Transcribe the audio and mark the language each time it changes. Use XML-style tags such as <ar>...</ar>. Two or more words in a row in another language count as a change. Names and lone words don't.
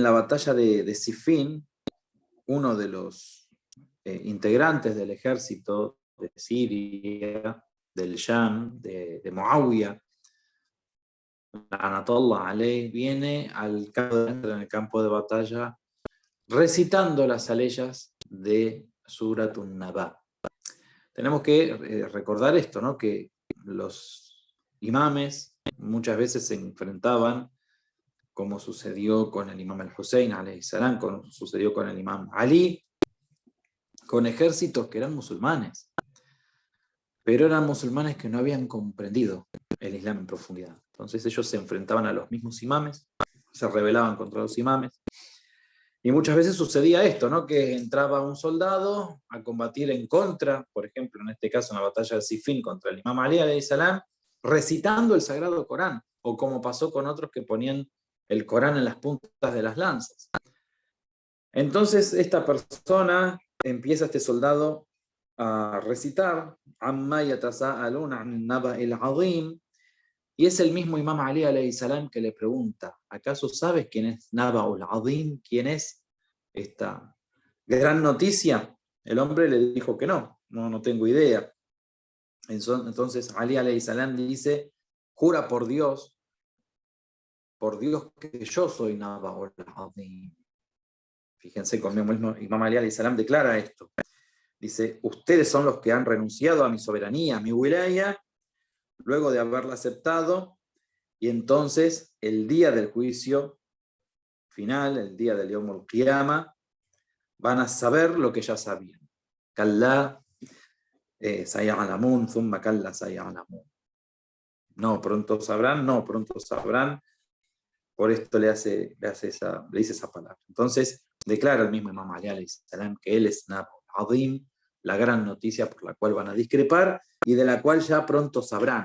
<es>la batalla de Sifín, uno de los integrantes del ejército de Siria, del Sham, de Muawiyah,</es> <ar>لعنة الله عليه,</ar> <es>viene entra en el campo de batalla recitando las aleyas de Suratun Naba. Tenemos que recordar esto, ¿no? Que los imames muchas veces se enfrentaban, como sucedió con el imam al-Hussein,</es> <ar>عليه السلام,</ar> <es>como sucedió con el imam Ali, con ejércitos que eran musulmanes, pero eran musulmanes que no habían comprendido el Islam en profundidad. Entonces ellos se enfrentaban a los mismos imames, se rebelaban contra los imames, y muchas veces sucedía esto, ¿no? Que entraba un soldado a combatir en contra, por ejemplo, en este caso en la batalla de Siffin contra el imam Ali</es> <ar>عليه السلام,</ar> <es>recitando el Sagrado Corán, o como pasó con otros que ponían el Corán en las puntas de las lanzas. Entonces esta persona empieza, este soldado, a recitar</es> <ar>عم يتساءلون عن النبإ العظيم,</ar> <es>y es el mismo imam Ali</es> <ar>عليه السلام</ar> <es>que le pregunta, ¿acaso sabes quién es</es> <ar>النبأ العظيم?</ar> <es>¿Quién es esta gran noticia? El hombre le dijo que no tengo idea. Entonces Ali</es> <ar>عليه السلام</ar> <es>dice, jura por Dios que yo soy</es> <ar>النبأ العظيم.</ar> <es>Fíjense conmigo mismo, imam Ali</es> <ar>عليه السلام</ar> <es>declara esto. Dice, ustedes son los que han renunciado a mi soberanía, a mi wilaya, luego de haberla aceptado, y entonces el día del juicio final, el día del</es> <ar>يوم القيامة,</ar> <es>van a saber lo que ya sabían.</es> <ar>كلا سيعلمون ثم كلا سيعلمون.</ar> <es>No, pronto sabrán. Por esto le dice esa palabra. Entonces, declara el mismo Imam Ali</es> <ar>عليه السلام</ar> <es>que él es</es> <ar>النبأ العظيم,</ar> <es>la gran noticia por la cual van a discrepar y de la cual ya pronto sabrán.</es>